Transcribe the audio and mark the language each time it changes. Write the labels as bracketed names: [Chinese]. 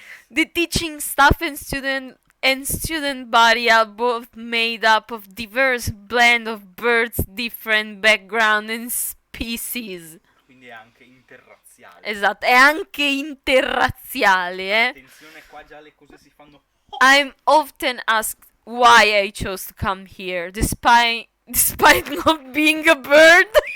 [English] The teaching staff and student body are both made up of diverse blend of birds, different background and species. [Italian] Quindi è anche interrazziale. Esatto, è anche interrazziale, eh. Attenzione, qua già le cose si fanno. [English] I'm often asked why I chose to come here, despite not being a bird.